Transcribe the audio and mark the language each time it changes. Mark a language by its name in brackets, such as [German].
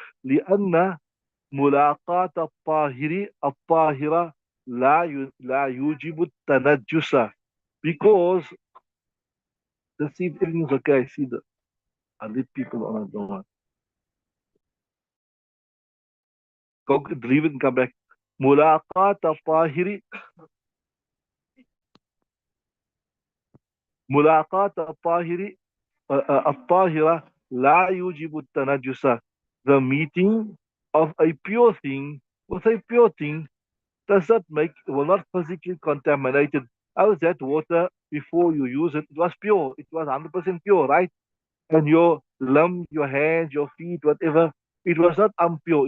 [Arabic] لأن ملاقاة الطاهرة لا يوجب التنجس, [English] because let's see if everything's okay. I see the I leave people on. I don't want. Go leave it and come back. [Arabic] ملاقاة الطاهر ملاقاة الطاهر الطاهرة لا يوجب التنجس. [English] The meeting of a pure thing with a pure thing does not will not physically contaminated. How is that water before you use it? It was pure. It was 100% pure, right? And your lump, your hands, your feet, whatever, it was not impure.